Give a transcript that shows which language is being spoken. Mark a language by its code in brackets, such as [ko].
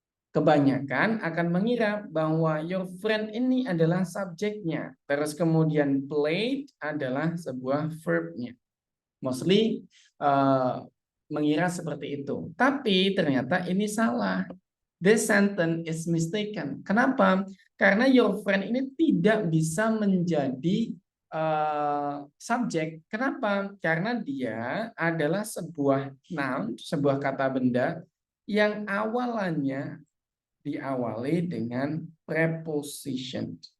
[id] Kebanyakan akan mengira bahwa [en] your friend [id] ini adalah subjeknya. Terus kemudian played adalah sebuah verbnya. Mostly mengira seperti itu. Tapi ternyata ini salah. [en] This sentence is mistaken. [id] Kenapa? Karena your friend ini tidak bisa menjadi subjek. Kenapa? Karena dia adalah sebuah noun, sebuah kata benda yang awalannya diawali dengan preposition.